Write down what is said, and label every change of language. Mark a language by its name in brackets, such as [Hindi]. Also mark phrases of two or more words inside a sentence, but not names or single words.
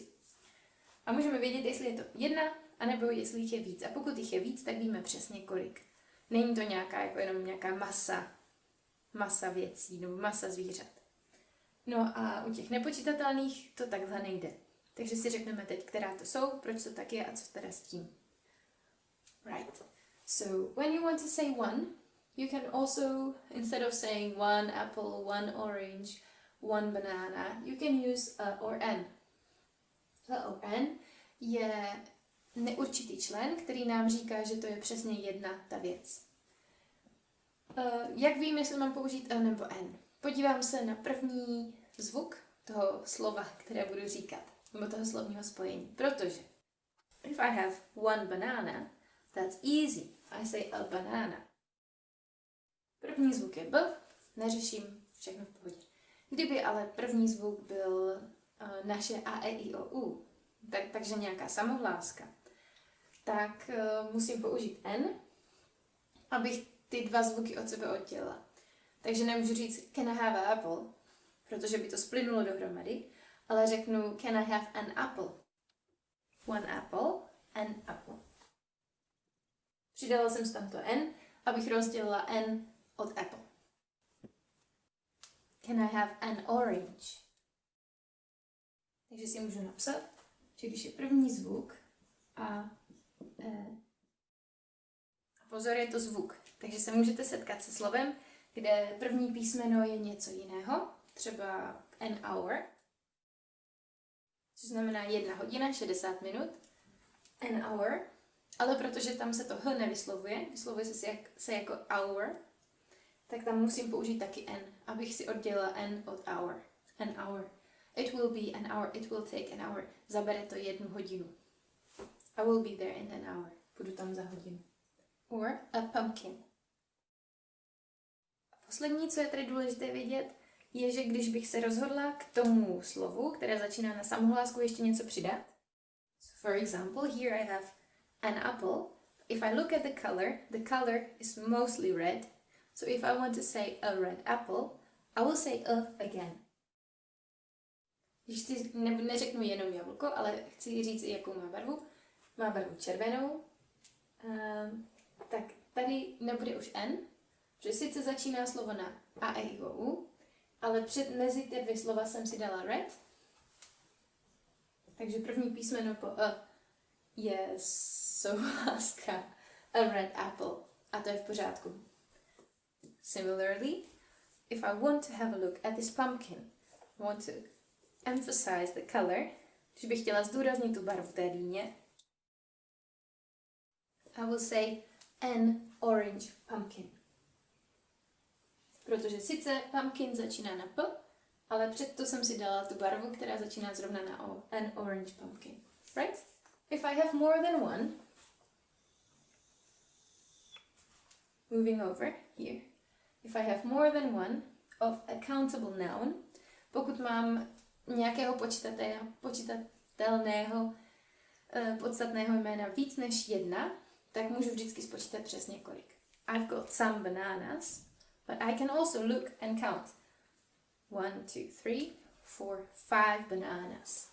[Czech] A můžeme vědět, jestli je to jedna, anebo jestli jich je víc. A pokud jich je víc, tak víme přesně kolik. Není to jenom nějaká masa věcí nebo masa zvířat. No a u těch nepočitatelných to takhle nejde. Takže si řekneme teď, která to jsou, proč to tak je a co teda s tím. [English] Right. So when you want to say one, you can also, instead of saying one apple, one orange, one banana, you can use a or an. Or an [Czech] je neurčitý člen, který nám říká, že to je přesně jedna ta věc. Jak vím, jestli mám použít a nebo n? Podívám se na první zvuk toho slova, které budu říkat, nebo toho slovního spojení. [English] Protože if I have one banana, that's easy. I say a banana. [Czech] První zvuk je b, neřeším, všechno v pohodě. Kdyby ale první zvuk byl naše a, e, i, o, u, takže nějaká samohláska, tak musím použít n, abych ty dva zvuky od sebe oddělila. Takže nemůžu říct [English] can I have an apple, [Czech] protože by to splynulo dohromady, ale řeknu [English] can I have an apple. One apple, an apple. [Czech] Přidala jsem tam to n, abych rozdělila n od apple. [English] Can I have an orange? [Czech] Takže si můžu napsat, že když je první zvuk a pozor, je to zvuk. Takže se můžete setkat se slovem, kde první písmeno je něco jiného, třeba [English] an hour, [Czech] což znamená 1 hodina, 60 minut, [English] an hour, [Czech] ale protože tam se to h nevyslovuje, vyslovuje se jako hour, tak tam musím použít taky n, abych si oddělila n od hour. [English] An hour. It will be an hour, it will take an hour. [Czech] Zabere to 1 hodinu. [English] I will be there in an hour. [Czech] Budu tam za hodinu. [English] Or a pumpkin. [Czech] A poslední, co je tady důležité vědět, je, že když bych se rozhodla k tomu slovu, které začíná na samohlásku, ještě něco přidat. [English] So for example, here I have an apple. If I look at the color is mostly red. So if I want to say a red apple, I will say a again. [Czech] Když si neřeknu jenom jablko, ale chci říct, jakou má barvu. Má barvu červenou. Tak tady nebude už n, protože sice začíná slovo na a, e, i, o, u, ale mezi ty dvě slova jsem si dala red. Takže první písmeno po a je souhláska [English] a red apple. [Czech] A to je v pořádku. [English] Similarly, if I want to have a look at this pumpkin, I want to emphasize the color, [Czech] když bych chtěla zdůraznit tu barvu té dýně, [English] I will say an orange pumpkin. [Czech] Protože sice pumpkin začíná na p, ale předto jsem si dala tu barvu, která začíná zrovna na o. [English] An orange pumpkin. Right? If I have more than one, moving over here. If I have more than one of a countable noun, [Czech] pokud mám nějakého počitatelného podstatného jména víc než jedna, tak můžu vždycky spočítat přesně kolik. [English] I've got some bananas, but I can also look and count. 1, 2, 3, 4, 5 bananas.